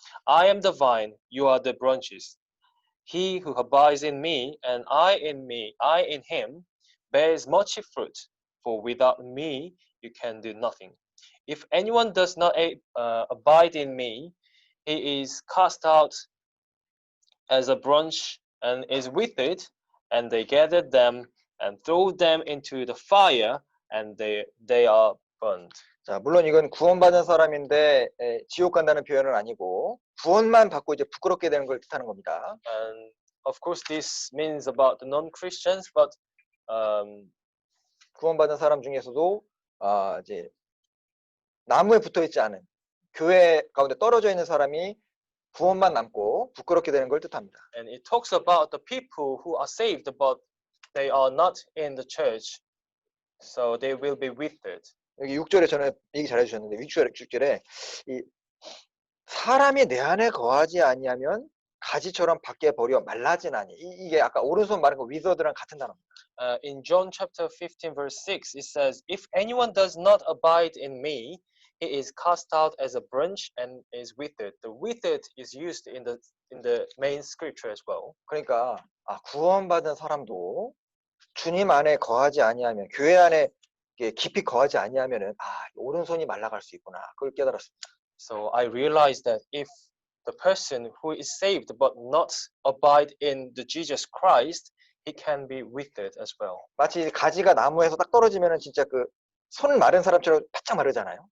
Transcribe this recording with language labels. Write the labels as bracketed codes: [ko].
[en] I am the vine, you are the branches. He who abides in me and I in him, bears much fruit, for without me you can do nothing. If anyone does not abide in me, he is cast out as a branch and is withered, and they gather them and throw them into the fire, and they are burned. [ko] 자, 물론 이건 구원받은 사람인데 지옥 간다는 표현은 아니고 구원만 받고 이제 부끄럽게 되는 걸 뜻하는 겁니다. [en] And of course, this means about the non-Christians, but [ko] 구원받은 사람 중에서도 이제 나무에 붙어 있지 않은 교회 가운데 떨어져 있는 사람이 구원만 남고 부끄럽게 되는 걸 뜻합니다. [en] and it talks about the people who are saved, but they are not in the church, so they will be withered. [ko] 여기 6절에 저는 얘기 잘해 주셨는데 6절에 이 사람이 내 안에 거하지 아니하면 가지처럼 밖에 버려 말라지나니 이게 아까 오른손 말한 거 위더드랑 같은 단어입니다. [en] In John chapter 15 verse 6 it says, if anyone does not abide in me, he is cast out as a branch and is withered. The withered is used in the main scripture as well. [ko] 그러니까 구원받은 사람도 주님 안에 거하지 아니하면 교회 안에 깊이 거하지 아니하면은 오른손이 말라갈 수 있구나. 그걸 깨달았습니다. [en] So I realized that if the person who is saved but not abide in the Jesus Christ, he can be withered as well. [ko] 마치 가지가 나무에서 딱 떨어지면은 진짜 그 손 마른 사람처럼 바짝 마르잖아요.